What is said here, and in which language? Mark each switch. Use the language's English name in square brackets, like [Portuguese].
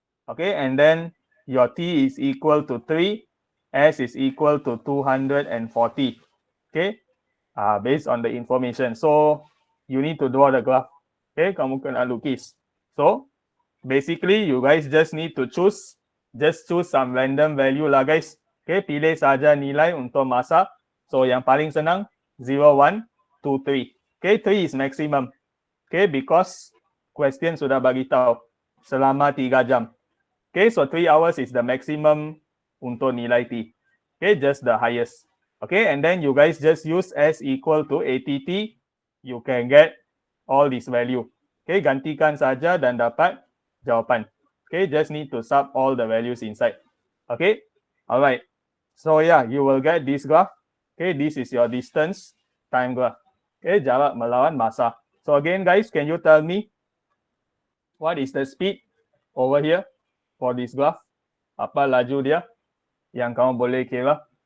[English] Okay, and then your t is equal to 3, S is equal to 240. Okay, based on the information. So you need to draw the graph. Okay, [Malay] kamu kena lukis. [English] So basically you guys just need to choose some random value lah guys. [Malay] Okay, pilih saja nilai untuk masa. [English] So [Malay] yang paling senang [English] 0, 1, 2, 3. Okay, 3 is maximum. Okay, because question [Malay] sudah bagi tahu selama 3 jam. [English] Okay, so 3 hours is the maximum [Malay] untuk nilai T. [English] Okay, just the highest. Okay, and then you guys just use S equal to 80t. You can get all this value. [Malay] Okay, gantikan saja dan dapat jawapan. [English] Okay, just need to sub all the values inside. Okay, all right. So yeah, you will get this graph. Okay, this is your distance time graph. Okay, [Malay] jarak melawan masa. [English] So again guys, can you tell me what is the speed over here for this graph? [Malay] Apa laju dia yang kamu boleh kira?